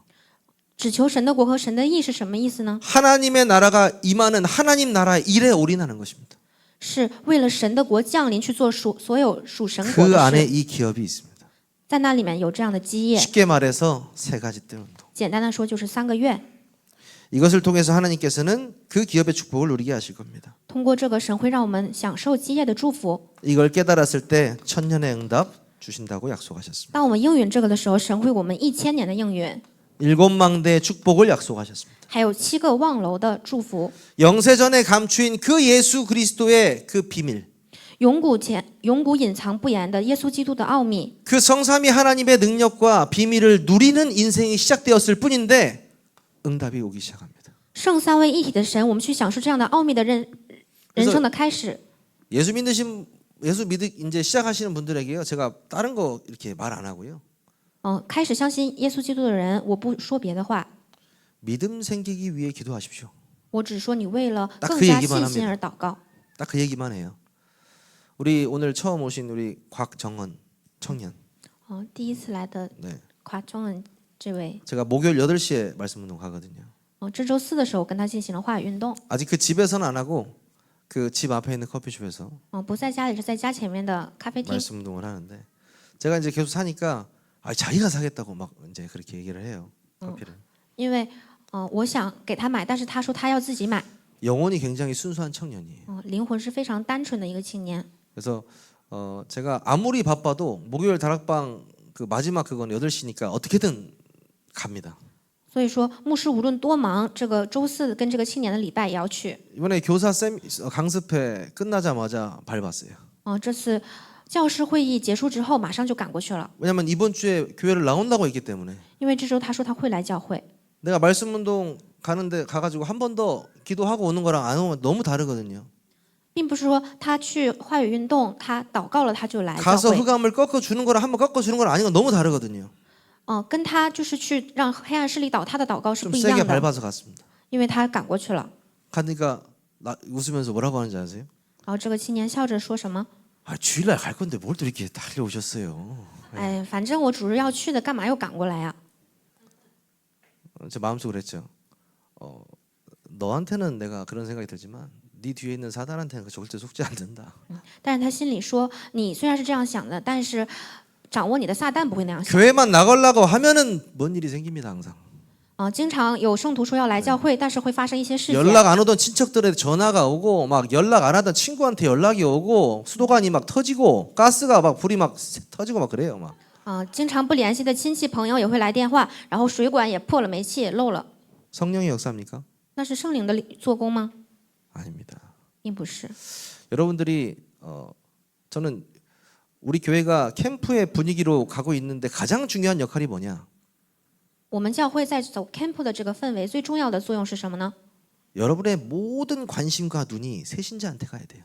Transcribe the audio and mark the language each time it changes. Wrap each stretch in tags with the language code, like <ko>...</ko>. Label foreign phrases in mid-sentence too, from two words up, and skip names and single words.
<zh>只求神的国和神的义是什么意思呢？</zh> <ko>하나님의 나라가 임하는 하나님 나라의 일에 올인하는 것입니다.</ko> <zh>是为了神的国降临去做所有属神国</zh> <ko>그</ko> <zh>的</zh> <ko>안에</ko> <zh>事，</zh> <ko>이 기업이 있습니다.</ko> <zh>在那里面有这样的基业。</zh> <ko>쉽게 말해서 세 가지 뜰 운동.</ko> <zh>简单的说，就是3个月。</zh> <ko>이것을 통해서 하나님께서는 그 기업의 축복을 누리게 하실 겁니다.</ko> <zh>通过这个，神会让我们享受基业的祝福。</zh> <ko>이걸 깨달았을 때 천년의 응답 주신다고 약속하셨습니다.</ko> <zh>当我们应允这个的时候，神会我们1000年的应允，</zh> <ko>일곱 망대의 축복을 약속하셨습니다.</ko> <zh>还有7个望楼的祝福。</zh> <ko>영세전에 감추인 그 예수 그리스도의 그 비밀,</ko> <zh>永古隐藏不言的耶稣基督的奥秘，</zh> <ko>그 성삼위 하나님의 능력과 비밀을 누리는 인생이 시작되었을 뿐인데 응답이 오기 시작합니다.</ko> <zh>圣三位一体的神，我们去享受这样的奥秘的人生的开始。</zh> <ko>예수 이제 시작하시는 분들에게요, 제가 다른 거 이렇게 말 안 하고요.</ko> <zh>开始相信耶稣基督的人，我不说别的话，</zh> <ko>믿음 생기기 위해 기도하십시오.</ko> <zh>我只说你为了</zh> <ko>딱</ko> <zh>更</zh> <ko>그</ko> <zh>加</zh> <ko>얘기만</ko> <zh>信心</zh> <ko>합니다.</ko> <zh>而祷告。</zh> <ko>딱 그 얘기만 해요. 우리 오늘 처음 오신 우리 곽정원 청년.</ko> <zh>第一次来的</zh> <ko>네.</ko> <zh>夸中文这位，</zh> <ko>제가 목요일 8시에 말씀 운동 가거든요.</ko> <zh>这周4的时候跟他进行了话语运动，</zh> <ko>아직 그 집에서는 안 하고 그 집 앞에 있는 커피숍에서</ko> <zh>不在家里，是在家前面的咖啡厅。</zh> <ko>말씀 운동을 하는데 제가 이제 계속 사니까 자기가 사겠다고 막 이제 그렇게 얘기를 해요. 커피를.</ko> <zh>因为我想给他买，但是他说他要自己买。</zh> <ko>영혼이 굉장히 순수한 청년이에요.</ko> <zh>灵魂是非常单纯的一个青年。</zh> <ko>그래서 제가 아무리 바빠도 목요일 다락방 그 마지막 그건 8시니까 어떻게든 갑니다.</ko> <zh>所以说，牧师无论多忙，这个周四跟这个青年的礼拜也要去。</zh> <ko>이번에 교사 강습회 끝나자마자 밟았어요.</ko> <zh>这次教师会议结束之后，马上就赶过去了，</zh> <ko>왜냐면 이번 주에 교회를 나온다고 했기 때문에.</ko> <zh>因为这周他说他会来教会。</zh> <ko>내가 말씀 운동 가는데 가가지고 한 번 더 기도하고 오는 거랑 안 오면 너무 다르거든요.</ko> <zh>并不是说他去话语运动，他祷告了他就来教</zh> <ko>가서</ko> <zh>会。</zh> <ko>흑암을 꺾어주는 거랑 한번 꺾어주는 거랑 아닌 건 너무 다르거든요.</ko> <zh>跟他就是去让黑暗势力倒塌的祷告是</zh> <ko>좀</ko> <zh>不一</zh> <ko>세게</ko> <zh>样的，</zh> <ko>밟아서 갔습니다.</ko> <zh>因为他赶过去了。</zh> <ko>가니까 웃으면서 뭐라고 하는지 아세요?</ko> <zh>然后这个青年笑着说什么？</zh> <ko>아, 주일날 갈 건데 뭘 또 이렇게 달려오셨어요?</ko> <zh>哎，反正我主日要去的，干嘛又赶过来呀？</zh> <ko>제 마음속으로 그랬죠. 너한테는 내가 그런 생각이 들지만 네 뒤에 있는 사단한테는 그 절대 속지 않는다.</ko> <zh>但是他心里说，你虽然是这样想的，但是掌握你的撒旦不会那样想。</zh> <ko>교회만 나가려고 하면은 뭔 일이 생깁니다 항상.</ko> <zh>经常有圣徒说要来教会，但是会发生一些事情。</zh> <ko>연락 안 오던 친척들의 전화가 오고 막 연락 안 하던 친구한테 연락이 오고 수도관이 막 터지고 가스가 막 불이 막 터지고 막 그래요 막.</ko> <zh>经常不联系的亲戚朋友也会来电话，然后水管也破了，煤气也漏了。</zh> <ko>성령의 역사입니까?</ko> <zh>那是圣灵的做工吗？</zh> <ko>아닙니다.</ko> <zh>并不是。</zh> <ko>여러분들이 저는 우리 교회가 캠프의 분위기로 가고 있는데 가장 중요한 역할이 뭐냐?</ko> <zh>我们教会在走 camp 的这个氛围，最重要的作用是什么呢？</zh> <ko>여러분의 모든 관심과 눈이 새신자한테 가야 돼요.</ko>